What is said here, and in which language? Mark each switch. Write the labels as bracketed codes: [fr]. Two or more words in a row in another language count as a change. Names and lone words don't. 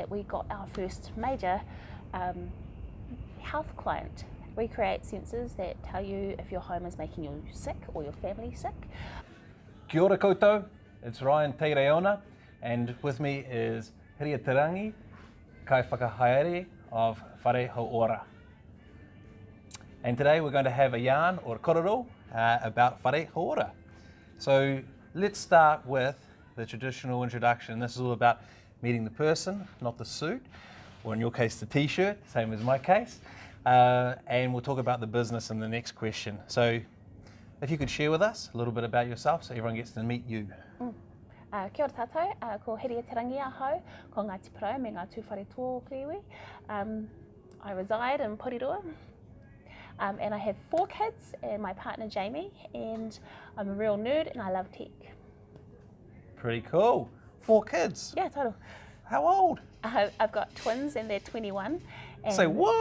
[en] we got our first major health client. We create sensors that tell you if your home is making you sick or your family sick. [mi] Kia ora koutou, [en] it's Ryan Tahi, and with me is Hiria Rangi, [mi] kai whakahaere [en] of Whare Hauora. And today we're going to have a yarn or a kororo about Whare Hauora. So let's start with the traditional introduction. This is all about meeting the person, not the suit, or in your case the t-shirt, same as my case. And we'll talk about the business in the next question. So if you could share with us a little bit about yourself so everyone gets to meet you. [mi] Kia ora tātou, ko Hiria Rangi ahau, ko Ngāti Porou me ngā tūwhare tō Kiwi. [en] I reside in Porirua, and I have 4 kids and my partner Jamie, and I'm a real nerd and I love tech. Pretty cool. 4 kids? Yeah, total. How old? I've got twins and they're 21. And Say what?